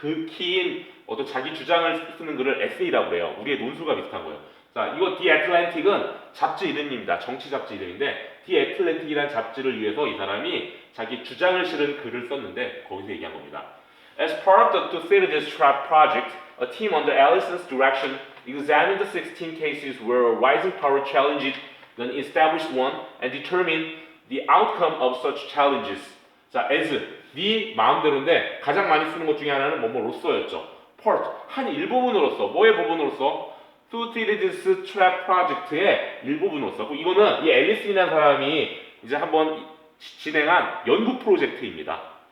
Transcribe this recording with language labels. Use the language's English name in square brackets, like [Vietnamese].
[Korean] 긴 어떤 자기 주장을 쓰는 글을 에세이라고 그래요. 우리의 논술과 비슷한 거예요. 자, 이거 The Atlantic은 잡지 이름입니다. 정치 잡지 이름인데 The Atlantic이라는 잡지를 위해서 이 사람이 자기 주장을 실은 글을 썼는데 거기서 얘기한 겁니다. [English] As part of the Thucydides trap project, a team under Allison's direction examined the 16 cases where a rising power challenged an established one and determined the outcome of such challenges. [Korean] 자, as 네 마음대로인데 가장 많이 쓰는 것 중에 하나는 뭐뭐로서였죠. part, 한 일부분으로서. 뭐의 부분으로서? Thucydides trap project의 일부분으로서. 이거는 이 앨리슨이라는 사람이 이제 한번 진행한 연구 프로젝트입니다.